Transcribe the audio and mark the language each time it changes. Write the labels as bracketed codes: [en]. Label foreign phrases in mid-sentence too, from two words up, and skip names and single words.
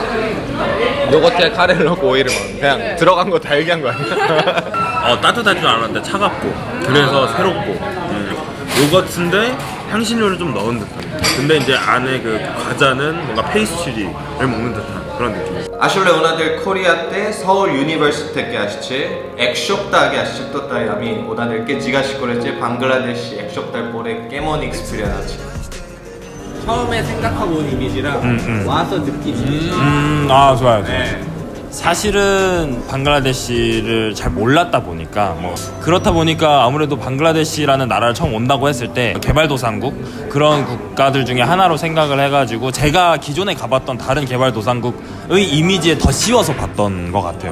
[ko] 요거트에 카레를 넣고 오이를 먹는 그냥 들어간 거 다 얘기한 거 아니야? 따뜻할 줄 알았는데 차갑고 그래서 새롭고 요거트인데 향신료를 좀 넣은 듯한 근데 이제 안에 그 과자는 뭔가 페이스트리를 먹는 듯한 그런 느낌. [bn] আসলে ওনাদের কোরিয়াতে 서울 ইউনিভার্সিটি থেকে আসছে এক সপ্তাহ আগে আসছে তো তাই আমি ওনাদেরকে জিজ্ঞাসা করেছি বাংলাদেশে এক সপ্তাহ পরে কেমন এক্সপিরিয়েন্স আছে [ko] 처음에 생각하고 온 이미지랑 와서 느낀 이미지. 좋아요. 사실은 방글라데시를 잘 몰랐다 보니까 그렇다 보니까 아무래도 방글라데시라는 나라를 처음 온다고 했을 때 개발도상국 그런 국가들 중에 하나로 생각을 해가지고 제가 기존에 가봤던 다른 개발도상국의 이미지에 더 씌워서 봤던 것 같아요.